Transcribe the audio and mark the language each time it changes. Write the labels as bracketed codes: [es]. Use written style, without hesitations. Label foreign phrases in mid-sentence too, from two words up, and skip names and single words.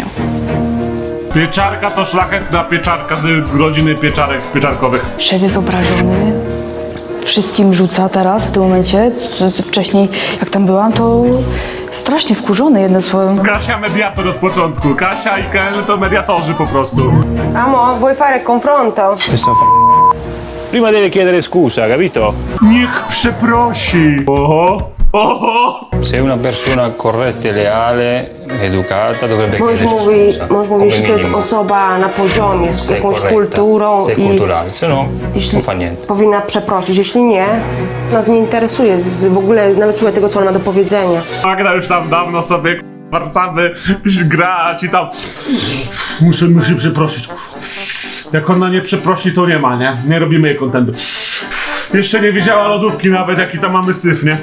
[pl] Pieczarka to szlachetna pieczarka z rodziny pieczarek pieczarkowych. Szef jest obrażony. Wszystkim rzuca teraz, w tym momencie. Wcześniej, jak tam byłam, to strasznie wkurzony, jednym słowem. Kasia mediator od początku. Kasia i Kel to mediatorzy po prostu. [it] Amo, vuoi fare confronto? Prima deve chiedere scusa, capito? [pl] Niech przeprosi. Oho, oho. [it] Se una persona corretta e leale, educata, dovrebbe [pl] Mąż [it] chiedere [pl] mówi, [it] scusa. [pl] mąż mówi, [it] come [pl] że to jest [it] minimo. [pl] osoba na poziomie, z [it] Sei [pl] jakąś [it] corretta, [pl] kulturą [it] sei [pl] i [it] culturale, se no, non fa niente. [pl] powinna przeprosić. Jeśli nie, nas nie interesuje w ogóle, nawet słuchaj tego, co ona ma do powiedzenia. Magda już tam dawno sobie warcamy grać i tam... Muszę przeprosić. Jak ona nie przeprosi, to nie ma, nie? Nie robimy jej kontentu. Jeszcze nie widziała lodówki nawet, jaki tam mamy syf, nie?